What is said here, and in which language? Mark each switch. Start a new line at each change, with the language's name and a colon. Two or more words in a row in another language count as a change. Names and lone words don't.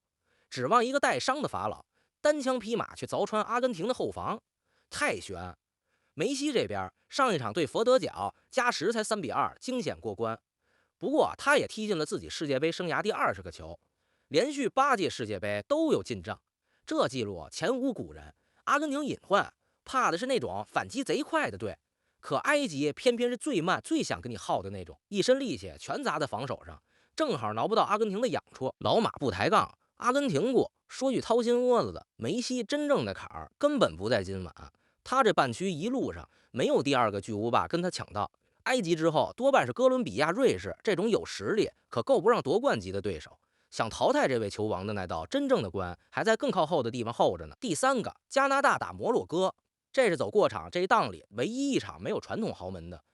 Chinese: 指望一個帶傷的法老單槍匹馬去鑿穿阿根廷的後防，太懸。梅西這邊上一場對佛得角加時才3-2，驚險過關。不過他也踢進了自己世界杯生涯第20個球，連續8屆世界杯都有進賬，這記錄前無古人。阿根廷隱患，怕的是那種反擊賊快的隊，可埃及偏偏是最慢最想跟你耗的那種，一身力氣全砸在防守上，正好挠不到阿根廷的癢處。老馬不抬槓，阿根廷过。說句掏心窩子的，梅西真正的坎兒根本不在今晚，他這半区一路上沒有第 2個巨無霸跟他搶到。埃及之後多半是哥倫比亞、瑞士這種有實力可夠不上奪冠級的對手，想淘汰這位球王的那道真正的關還在更靠後的地方候着呢。第3個，加拿大打摩洛哥，這是走過場這一檔裡唯一一場沒有傳統豪門的。